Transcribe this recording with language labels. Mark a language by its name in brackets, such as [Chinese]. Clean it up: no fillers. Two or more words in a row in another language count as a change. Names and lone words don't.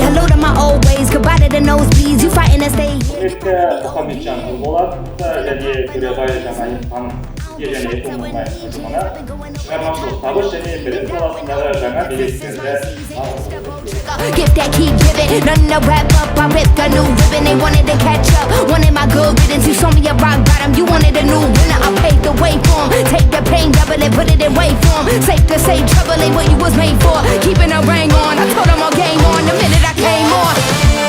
[English] Hello to my old ways, goodbye to the nosebleeds. You fighting to stay here. [Kazakh] Мұхамеджан болады және Төребай жаңа ханым және экономика ұжымына шығармашылық табыс және білім саласындағы жаңа белестерді [English] Get that key driven, nothing to wrap up. I ripped a new ribbon, they wanted to catch up. Wanted my good riddance, you saw me at rock bottom. You wanted a new winner, I paved the way for 'em. Take the pain, double it, put it in wave form. Safe to say, trouble ain't what you was made for. Keeping a ring on, I told them all game on the minute I came on.